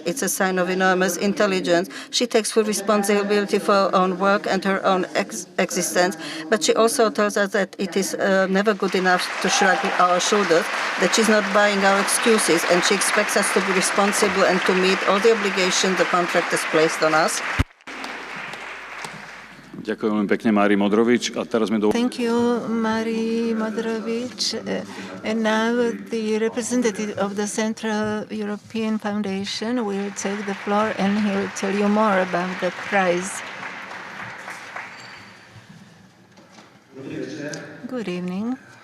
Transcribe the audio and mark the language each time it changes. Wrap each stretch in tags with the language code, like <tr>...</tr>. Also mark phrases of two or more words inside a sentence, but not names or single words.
<en>It's a sign of enormous intelligence. She takes full responsibility for her own work and her own existence, but she also tells us that it is never good enough to shrug our shoulders, that she's not buying our excuses, and she expects us to be responsible and to meet all the obligations the contract has placed on us.</en> <sk>Ďakujem veľmi pekne Márii Modrovich. A teraz mi</sk> <en>Thank you, Mária Modrovich. And now the representative of the Central European Foundation will take the floor and he will tell you more about the prize. Good evening.</en>